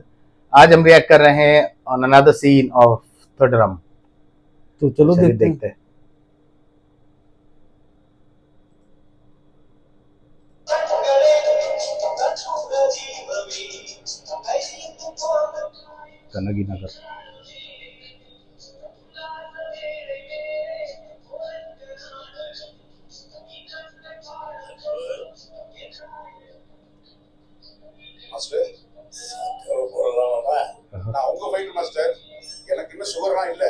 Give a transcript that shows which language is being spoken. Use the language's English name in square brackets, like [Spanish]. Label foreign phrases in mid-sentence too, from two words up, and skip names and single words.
[Hindi] आज हम रिएक्ट कर रहे हैं [English] on another scene of [Hindi] थोडरम। तो चलो देखते हैं। कनगी नगर [Tamil] மாஸ்டர் சீக்கிரம் போடலாமா? நான் உங்க [English] fight master, [Tamil] எனக்கு இன்னும் சுகர்லாம் இல்ல.